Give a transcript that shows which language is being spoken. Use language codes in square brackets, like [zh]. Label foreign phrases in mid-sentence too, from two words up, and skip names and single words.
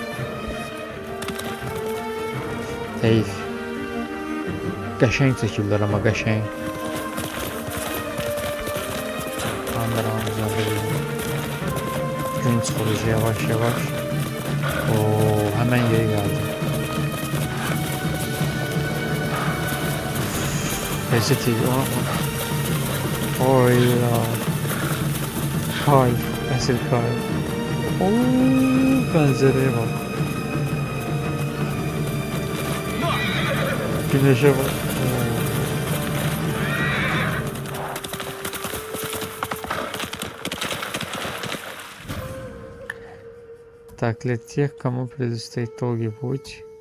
[az] Heyf. Qəşəng çəkirlər, amma qəşəng. Kameranın üzərində gün çıxırız yavaş yavaş. Oo, həmən yeri gəldi. [tr] Lezzet iyi. [az] Oy ya. Kay. Əsl kay. [tr] Ooo, mənzərəyə bak. Güneşe bak. [ru] Так, для тех, кому предстоит долгий путь.